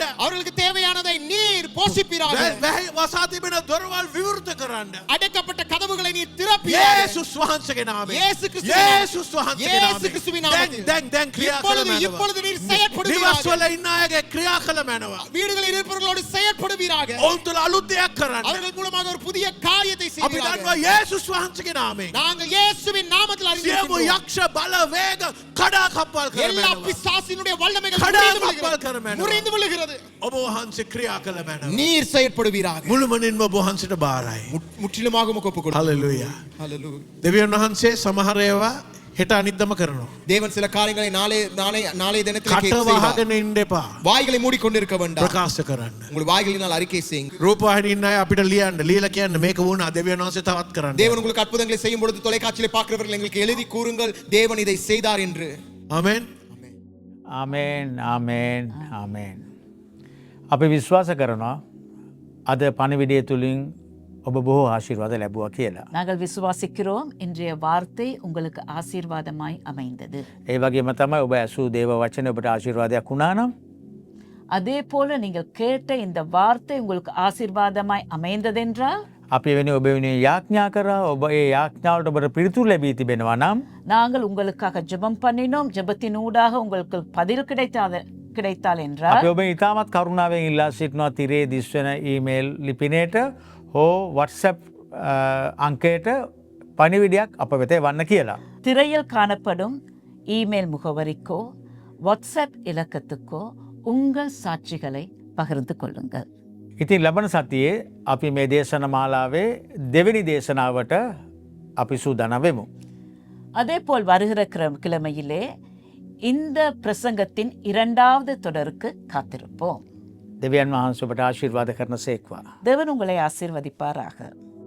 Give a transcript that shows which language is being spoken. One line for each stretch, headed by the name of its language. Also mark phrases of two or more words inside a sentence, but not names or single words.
Tamil: அவர்களுக்கு தேவையானதை நீர் போஷிப்பீராக,
Sinhala: වැහි වසා තිබෙන දොරවල් විවෘත කරන්න.
Tamil: அடைக்கப்பட்ட கதவுகளை நீர் திறப்பீராக.
Sinhala: යේසුස් වහන්සේගේ නාමයෙන්.
Tamil: இயேசு கிறிஸ்துவின்
Sinhala: යේසුස් වහන්සේගේ
Tamil: இயேசு கிறிஸ்துவின் நாமத்தில்.
Sinhala: දැන් ක්‍රියා කළ
Tamil: இப்பொழுது நீர்
Sinhala: මැනව.
Tamil: செயற்படுவீராக.
Sinhala: නිවස්වල ඉන්න අයගේ ක්‍රියා කළ මැනව.
Tamil: வீடுகளில் இருப்பவர்களோடு செயற்படுவீராக.
Sinhala: ඔවුන් තුළ අලුත් දෙයක් කරන්න.
Tamil: அவர்கள் மூலமாக ஒரு புதிய காரியத்தை
Sinhala: අපි
Tamil: செய்வீராக.
Sinhala: දන්නවා යේසුස් වහන්සේගේ නාමයෙන්.
Tamil: நாங்கள் இயேசுவின் நாமத்தில்
Sinhala: සියලු
Tamil: அறிந்திருக்கிறோம்.
Sinhala: යක්ෂ බල වේග කඩා කප්පල් කර
Tamil: எல்லா
Sinhala: මැනව.
Tamil: பிசாசினுடைய வல்லமைகள்
Sinhala: கடா
Tamil: முறிந்து
Sinhala: කප්පල් කර මැනව.
Tamil: விழுகிறது. முறிந்து விழுகிறது.
Sinhala: ඔබ වහන්සේ ක්‍රියා කළ මැනව.
Tamil: நீர் செயற்படுவீராக.
Sinhala: මුළුමනින්ම ඔබ වහන්සේට බාරයි.
Tamil: முற்றிலுமாக உமக்கு ஒப்புக் கொடுக்கிறோம்.
Sinhala: හලෙලූයා.
Tamil: ஹல்லேலூயா.
Sinhala: දෙවියන් වහන්සේ සමහර ඒවා හෙට අනිද්දම කරනවා.
Tamil: தேவன் சில காரியங்களை நாளை தினத்தில்
Sinhala: කට
Tamil: செய்வார்.
Sinhala: වහගෙන ඉන්න එපා.
Tamil: வாய்களை மூடிக்கொண்டிருக்க வேண்டாம்.
Sinhala: ප්‍රකාශ කරන්න.
Tamil: உங்கள் வாய்களினால் அறிக்கை செய்யுங்க.
Sinhala: රූපවාහිනියේ ඉන්න අය අපිට ලියන්න. ලියලා කියන්න මේක වුණා දෙවියන් වහන්සේ තවත් කරන්න.
Tamil: தேவன் உங்களுக்கு அற்புதங்களை செய்யும் பொழுது தொலைக்காட்சியிலே பார்க்கிறவர்கள் எங்களுக்கு எழுதி கூறுங்கள் தேவன் இதை செய்தார் என்று.
Sinhala: ආමෙන්. ආමේන් ආමේන් ආමේන්. අපි විශ්වාස කරනවා අද පණවිඩිය තුළින් ඔබ බොහෝ ආශිර්වාද ලැබුවා කියලා.
Tamil: நாங்கள் விசுவாசிக்கிறோம் இன்றைய வார்த்தை உங்களுக்கு ஆசீர்வாதமாய் அமைந்தது.
Sinhala: ඒ වගේම තමයි ඔබ ඇසූ දේව වචනය ඔබට ආශිර්වාදයක් වුණා නම්
Tamil: அதே போல நீங்கள் கேட்ட இந்த வார்த்தை உங்களுக்கு ஆசீர்வாதமாய் அமைந்ததென்றால்
Sinhala: අපි වෙන ඔබ වෙන යාඥා කරා ඔබ ඒ යාඥාවට ඔබට පිළිතුරු ලැබී තිබෙනවා නම්
Tamil: நாங்கள் உங்களுக்காக ஜெபம் பண்ணினோம், ஜெபத்தின் ஊடாக உங்களுக்கு பதில் கிடைத்தால் என்றால்
Sinhala: අපි ඔබ ඉතාමත් කරුණාවෙන් ඉල්ලා සිටිනවා තිරේ දිස්වන ඊමේල් ලිපිනයට හෝ WhatsApp අංකයට පණිවිඩයක් අප වෙත වන්න කියලා.
Tamil: திரையில் காணப்படும் இமெயில் முகவரிக்கோ வாட்ஸ்அப் இலக்கத்துக்கோ உங்கள் சாட்சிகளை பகிர்ந்து கொள்ளுங்கள்.
Sinhala: ඉතින් ලබන සතියේ අපි මේ දේශන මාලාවේ දෙවැනි දේශනාවට අපි සූදානම් වෙමු.
Tamil: அதேபோல் வருகிற கிழமையிலே இந்த பிரசங்கத்தின் 2வது தொடருக்கு காத்திருப்போம்.
Sinhala: දෙවියන් වහන්සේ ඔබට ආශිර්වාද කරන සේක්වා.
Tamil: தேவன் உங்களை ஆசீர்வதிப்பாராக.